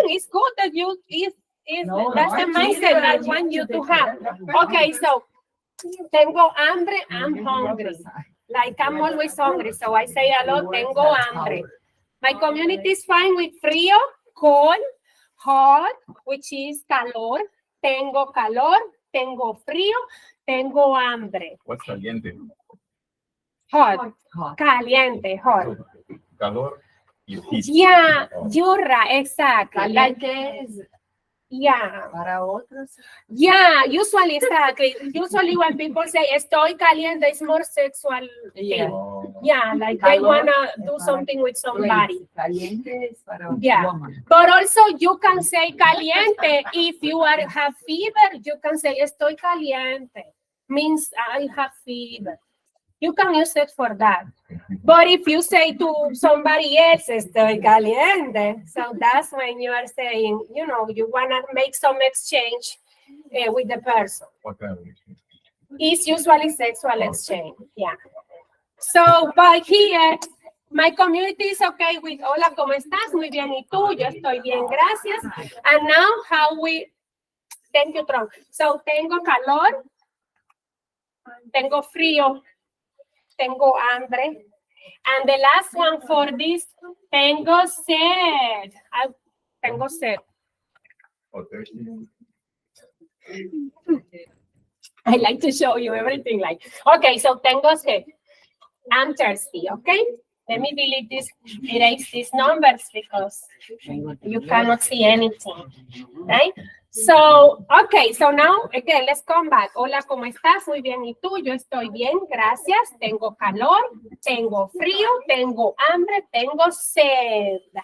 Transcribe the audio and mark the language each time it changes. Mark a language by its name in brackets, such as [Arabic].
[English] It's good that you that's the mindset that I want you to have. Okay, so [Spanish] tengo hambre, [English] I'm hungry. Like I'm always hungry, so I say a lot, [Spanish] tengo hambre. [English] My community is fine with frío, cold, hot, which is calor. [Spanish] Tengo calor, tengo frío, tengo hambre. [English] What's caliente? Hot. Caliente, hot. [Spanish] Calor y heat. [English] Yeah, you're right, exactly. [Spanish] Caliente es [English] Yeah. [Spanish] para otros. [English] Yeah, usually, exactly. Usually when people say [Spanish] estoy caliente, [English] it's more sexual thing. Oh. Yeah, like they wanna do something with somebody. [Spanish] Caliente es para [English] Yeah. woman. But also you can say caliente if you have fever. You can say [Spanish] estoy caliente. [English] Means I have fever. You can use it for that. But if you say to somebody else, [Spanish] estoy caliente, [English] so that's when you are saying, you know, you want to make some exchange with the person. What kind of exchange? It's usually sexual exchange. Yeah. So, but here, my community is okay with [Spanish] hola, ¿cómo estás? Muy bien, ¿y tú? Yo estoy bien, gracias. [English] And now, how we, thank you, Tron. [Spanish] So, tengo calor, tengo frío, tengo hambre. [English] And the last one for this, [Spanish] tengo sed. Tengo sed. [English] Or thirsty? I like to show you everything like, okay, so [Spanish] tengo sed. [English] I'm thirsty, okay? Let me delete this, erase these numbers because you cannot see anything, right? So, okay, so now, again, let's come back. [Spanish] Hola, ¿cómo estás? Muy bien, ¿y tú? Yo estoy bien, gracias. Tengo calor, tengo frío, tengo hambre, tengo sed.